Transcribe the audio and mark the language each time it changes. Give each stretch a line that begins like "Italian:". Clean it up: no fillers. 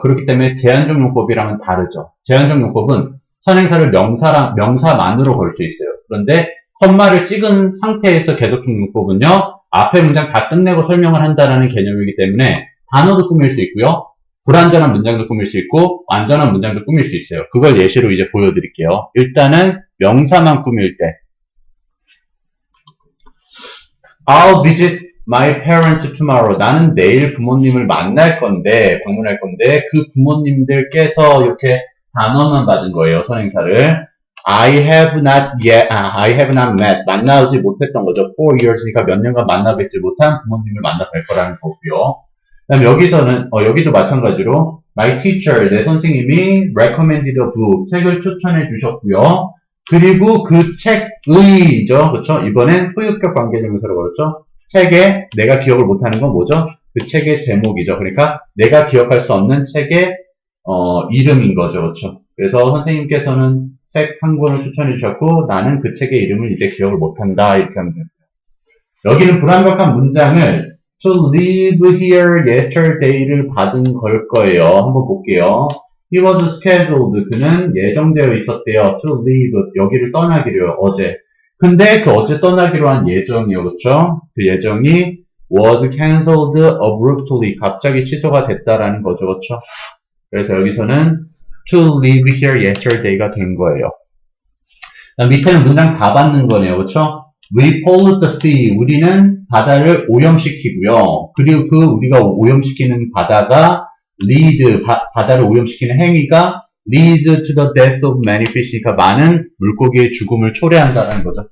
Korean: 그렇기 때문에 제한적 용법이랑은 다르죠. 제한적 용법은 선행사를 명사만으로 걸 수 있어요. 그런데 컴마를 찍은 상태에서 계속적 용법은요, 앞에 문장 다 끝내고 설명을 한다는 개념이기 때문에 단어도 꾸밀 수 있고요, 불완전한 문장도 꾸밀 수 있고 완전한 문장도 꾸밀 수 있어요. 그걸 예시로 이제 보여드릴게요. 일단은 명사만 꾸밀 때
English: I'll visit my parents tomorrow.
Korean: 나는 내일 부모님을 방문할 건데 그 부모님들께서 이렇게 단어만 받은 거예요. 선행사를
English: I have not met.
Korean: 만나지 못했던 거죠. 4 years니까 몇 년간 만나뵙지 못한 부모님을 만나뵐 거라는 거고요. 그다음 여기서는 여기도 마찬가지로
English: my teacher,
Korean: 내 선생님이
English: recommended a book,
Korean: 책을 추천해 주셨고요. 그리고 그 책의죠, 그렇죠? 이번엔 소유격 관계대명사로 걸었죠. 책에 내가 기억을 못하는 건 뭐죠? 그 책의 제목이죠. 그러니까 내가 기억할 수 없는 책의 이름인 거죠, 그렇죠? 그래서 선생님께서는 책 한 권을 추천해 주셨고 나는 그 책의 이름을 이제 기억을 못한다 이렇게 하면 됩니다. 여기는 불완벽한 문장을
English: to leave here yesterday
Korean: 를 받은 걸 거예요. 한번 볼게요.
English: He was scheduled.
Korean: 그는 예정되어 있었대요.
English: to leave.
Korean: 여기를 떠나기로요. 어제. 근데 그 어제 떠나기로 한 예정이요. 그렇죠? 그 예정이
English: was cancelled abruptly.
Korean: 갑자기 취소가 됐다라는 거죠. 그렇죠? 그래서 여기서는
English: to leave here yesterday
Korean: 가 된 거예요. 밑에는 문장 다 받는 거네요. 그렇죠?
English: We pollute the sea.
Korean: 우리는 바다를 오염시키고요. 그리고 그 우리가 오염시키는 바다가 lead, 바다를 오염시키는 행위가
English: leads to the death of many fish
Korean: 니까 많은 물고기의 죽음을 초래한다는 거죠.